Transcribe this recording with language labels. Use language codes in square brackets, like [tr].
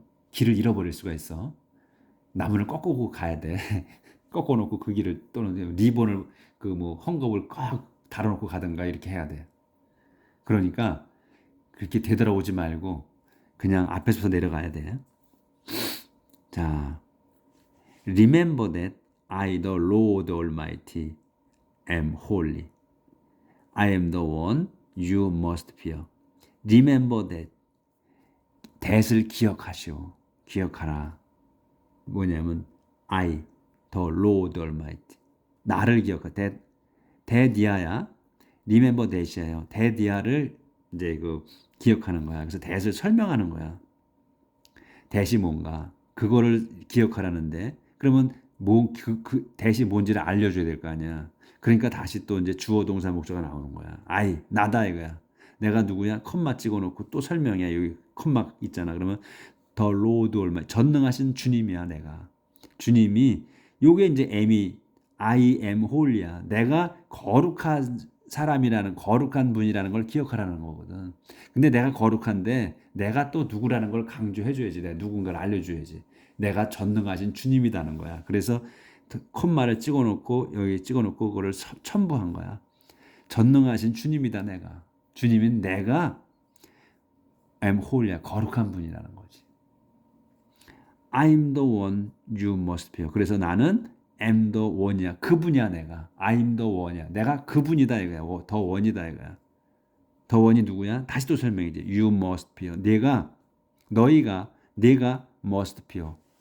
[ko] 길을 잃어버릴 수가 있어. 나무를 꺾고 가야 돼. 꺾어놓고 그 길을 또는 리본을 헝겊을 꽉 달아놓고 가든가 이렇게 해야 돼. 그러니까 그렇게 되돌아오지 말고 그냥 앞에서부터 내려가야 돼. [en] 자, remember that I, the Lord Almighty, am holy. I am the one you must fear. Remember that. that을 [ko] 기억하라. 뭐냐면 [en] I, the Lord Almighty. [ko] 나를 기억하. that이야. remember that이에요. that이야를 이제 기억하는 거야. 그래서 that을 설명하는 거야. that이 뭔가 그거를 기억하라는데 그러면 그 that이 뭔지를 알려줘야 될 거 아니야. 그러니까 다시 또 이제 주어 동사 목적어가 나오는 거야. I 나다 이거야. 내가 누구야? 컴마 찍어놓고 또 설명해. 여기 컴마 있잖아. 그러면 [en] The Lord Almighty [ko] 전능하신 주님이야 내가. 주님이 요게 이제 M이 [en] I am holy [ko] 야. 내가 거룩한 사람이라는 거룩한 분이라는 걸 기억하라는 거거든. 근데 내가 거룩한데 내가 또 누구라는 걸 강조해줘야지. 내가 누군가를 알려줘야지. 내가 전능하신 주님이라는 거야. 그래서 콤마를 찍어놓고 여기 찍어놓고 그거를 첨부한 거야. 전능하신 주님이다 내가. 주님인 내가 [en] am holy [ko] 야. 거룩한 분이라는 거지. [en] I'm the one you must fear. [ko] 그래서 나는 [en] am the one [ko] 이야. 그분이야 내가. [en] I'm the one이야. [ko] 내가 그분이다 이거야. 더 원이다 이거야. 더 원이 누구야? 다시 또 설명이지. [en] You must fear. [ko] 너희가 [en] must fear.